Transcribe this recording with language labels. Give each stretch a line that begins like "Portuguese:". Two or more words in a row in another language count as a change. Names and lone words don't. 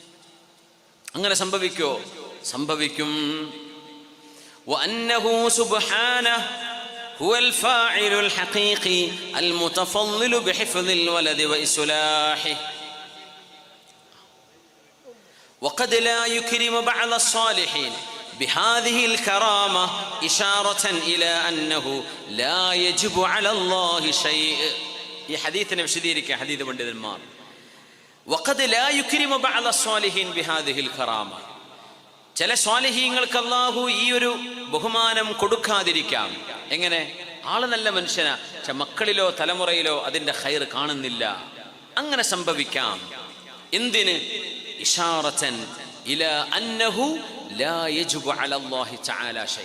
Malayalam: അങ്ങനെ സംഭവിക്കോ? സംഭവിക്കും.
Arabic: وأنه سبحانه هو الفاعل الحقيقي المتفضل بحفظ الولد وإصلاح وقد لا يكرم بعض الصالحين بهذه الكرامة إشارة إلى أنه لا يجب على الله شيء.
Malayalam: ഈ ഹദീസിനെ വിശദീകരിക്കുക ഹദീസ് പണ്ഡിതന്മാർ.
Arabic: وقد لا يكرم بعض الصالحين بهذه الكرامة.
Malayalam: ചില സ്വാലിഹീങ്ങൾക്ക് അല്ലാഹു ഈ ഒരു ബഹുമാനം കൊടുക്കാതിരിക്കാം. എങ്ങനെ? ആള് നല്ല മനുഷ്യനാ, പക്ഷെ മക്കളിലോ തലമുറയിലോ അതിന്റെ ഖൈർ കാണുന്നില്ല. അങ്ങനെ സംഭവിക്കാം. എന്തിന്?
Arabic: إشارة إلى أنه لا يجب على الله تعالى شيء.